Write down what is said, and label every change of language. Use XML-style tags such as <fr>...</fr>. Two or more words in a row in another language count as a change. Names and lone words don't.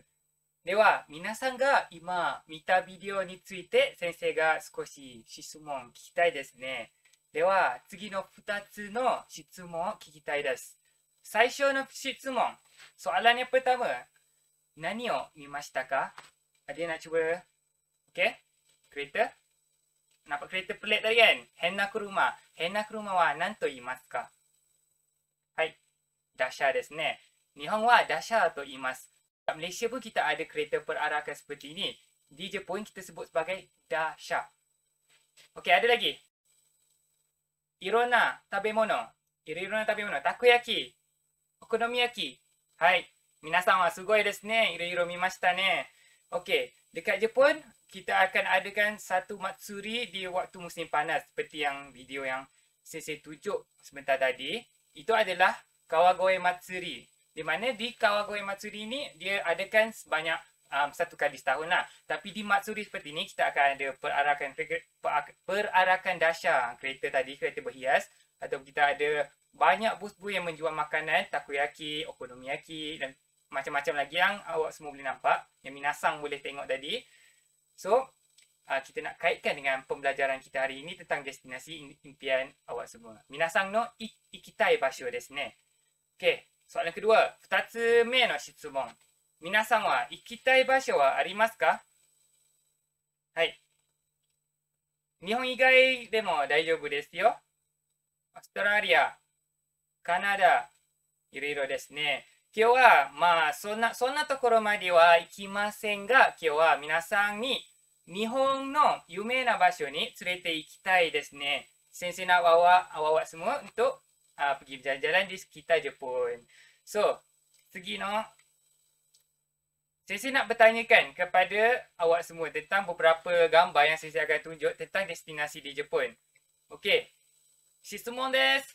<ja>では、皆さんが今見たビデオについて先生が少し質問聞きたいですね。では、次の2つの質問を聞きたいです。最初の質問、</ja> <ms>soalan yang pertama,</ms> <ja>何を見ましたか?</ja> <ms>Ada yang nak cuba? Okey? Kereta? Nampak kereta pelik tadi kan?</ms> <ja>変な車。変な車は何と言いますか？はい、山車ですね. 日本は山車と言います.</ja> <ms>Kat Malaysia pun kita ada kereta perarakan seperti ini. Di Jepun kita sebut sebagai dasha. Okey, ada lagi.</ms> <ja>いろんな食べ物. いろんな食べ物. Takoyaki. Okonomiyaki. Hai. 皆さんはすごいですね. いろいろ見ましたね.</ja> <ms>Okey. Dekat Jepun, kita akan adakan satu matsuri di waktu musim panas. Seperti yang video yang saya tunjuk sebentar tadi. Itu adalah Kawagoe Matsuri. Di mana di Kawagoe Matsuri ni dia adakan sebanyak satu kali setahun lah. Tapi di Matsuri seperti ni kita akan ada perarakan dasha kereta tadi, kereta berhias. Atau kita ada banyak bus-bus yang menjual makanan, takoyaki, okonomiyaki dan macam-macam lagi yang awak semua boleh nampak. Yang minasang boleh tengok tadi. So, kita nak kaitkan dengan pembelajaran kita hari ini tentang destinasi impian awak semua.</ms> <ja>皆さんの行きたい場所ですね.</ja> <ms>Okey. Soalan kedua,</ms> <ja>2 つ目の質問。皆さんは行きたい場所はありますか? はい。日本以外でも大丈夫ですよ。オーストラリア、カナダ、いろいろですね。今日は、まあ、そんなところまでは行きませんが、今日は皆さんに日本の有名な場所に連れて行きたいですね。</ja> <ms>Sensei nak bawa awak-awak semua untuk pergi berjalan-jalan di sekitar Jepun. So, segi no, Sensei nak bertanyakan kepada awak semua tentang beberapa gambar yang Sensei akan tunjuk tentang destinasi di Jepun. Okey.</ms> <ja>質問です。</ja>